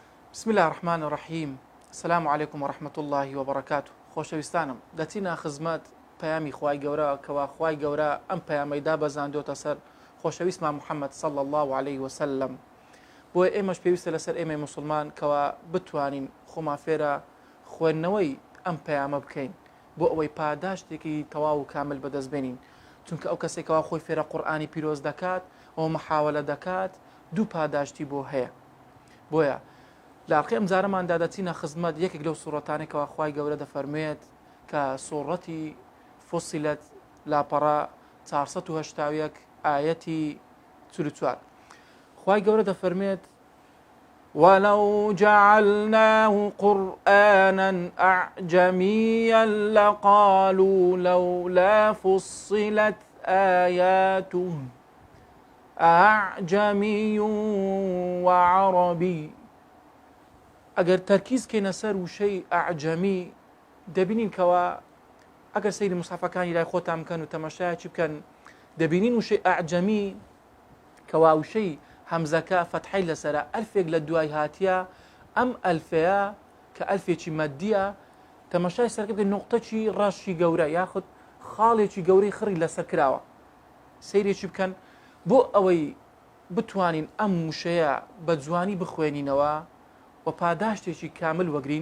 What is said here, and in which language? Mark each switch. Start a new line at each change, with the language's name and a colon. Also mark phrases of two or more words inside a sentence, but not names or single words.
Arabic: بسم الله الرحمن الرحیم. السلام علیکم ورحمة الله وبرکاته.
Central Kurdish: خۆشەویستانم، دەچینە خزمەت پەیامی خوای گەورە کەوا خوای گەورە ئەم پەیامەیدا بەزاندۆتە سەر خۆشەویستمان محەممەد
Arabic: صلی الله عليه وسلم.
Central Kurdish: بۆیە ئێمەش پێویستە لەسەر ئێمەی موسڵمان کەوا بتوانین خۆمان فێرە خوێندنەوەی ئەم پەیامە بکەین بۆ ئەوەی پاداشتێکی تەواو و کامل بەدەستبێنین، چونکە ئەو کەسێکەوە خۆی فێرە قورئانی پیرۆز دەکات ئەو محاولە دەکات دوو پاداشتی بۆ هەیە. بۆیە لاقی ئەم جارەماندا دەچینە خزمەت یەکێک لەو سوورەتانێکەوە خوای گەورە دەفەرمێت کە سوورەتی فوسیلەت لاپەڕە 481 ئایەتی 44. خوای گەورە دەفەرمێت
Arabic: ولو جعلناه قرآنا أعجميا لقالوا لولا فصلت آياته أعجمي وعربي.
Central Kurdish: ئەگەر تەرکیز کەینە سەر وشەی ئەعجەمی دەبینین کەوا ئەگەر سەیری موسحەفەکانی لای خۆتان بکەن و تەماشایەکی بکەن دەبینین وشەی ئەعجەمی کەوا وشەی هەمزەکە فەتحەی لەسەرە ئەلفێک لە دوای هاتیە، ئەم ئەلفەیە کە ئەلفێکی مەدیە تەماشای سەرکە بکەن نوقتەکی ڕەشی گەورە یاخود خاڵێکی گەورەی خڕی لەسەر کراوە، سەیرێکی بکەن بۆ ئەوەی بتوانین ئەم وشەیە بە جوانی بخوێنینەوە و پاداشتێکی کامل وەگرین.